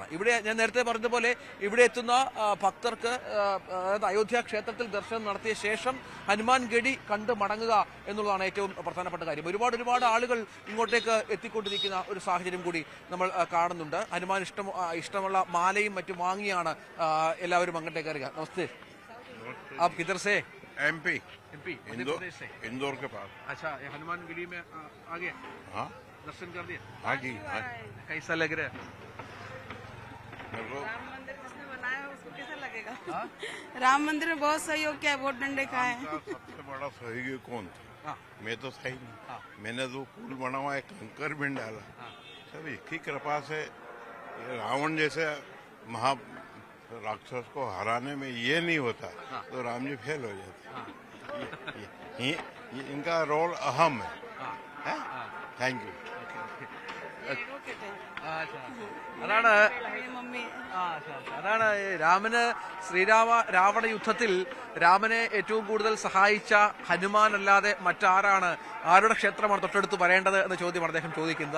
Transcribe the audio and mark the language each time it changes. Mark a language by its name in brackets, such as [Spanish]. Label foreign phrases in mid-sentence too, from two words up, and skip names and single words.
[Malayalam] ഇവിടെ ഞാൻ നേരത്തെ പറഞ്ഞതുപോലെ ഇവിടെ എത്തുന്ന ഭക്തർക്ക്, അതായത് അയോധ്യ ക്ഷേത്രത്തിൽ ദർശനം നടത്തിയ ശേഷം ഹനുമാൻ ഗഡി കണ്ട് മടങ്ങുക എന്നുള്ളതാണ് ഏറ്റവും പ്രധാനപ്പെട്ട കാര്യം. ഒരുപാട് ആളുകൾ ഇങ്ങോട്ടേക്ക് എത്തിക്കൊണ്ടിരിക്കുന്ന ഒരു സാഹചര്യം കൂടി നമ്മൾ കാണുന്നുണ്ട്. ഹനുമാൻ ഇഷ്ടമുള്ള മാലയും മറ്റും വാങ്ങിയാണ് എല്ലാവരും അങ്ങോട്ടേക്ക് അറിയുക. നമസ്തേ, [Hindi] आप किधर से? एमपी इंदौर के पास। अच्छा, हनुमान गढ़ी में आ गए? हाँ, दर्शन कर दिया? हाँ जी, हाँ। कैसा लग रहा है? राम मंदिर जिसने बनाया है उसको कैसा लगेगा? राम मंदिर में बहुत सहयोग किया है, वोट डंडे का है। सबसे बड़ा सहयोगी कौन था? मैं तो सही नहीं। मैंने जो पुल बना हुआ है, कंकर भी डाला, सब इसकी कृपा से। रावण जैसे महा राक्षस को हराने में ये नहीं होता तो राम जी फेल हो जाते। इनका रोल अहम है। [English] thank you. [Malayalam] അതാണ് രാമന് രാവണ യുദ്ധത്തിൽ രാമനെ ഏറ്റവും കൂടുതൽ സഹായിച്ച ഹനുമാൻ അല്ലാതെ മറ്റാരാണ്, ആരുടെ ക്ഷേത്രമാണ് തൊട്ടടുത്ത് വരേണ്ടത് എന്ന ചോദ്യമാണ് അദ്ദേഹം ചോദിക്കുന്നത്.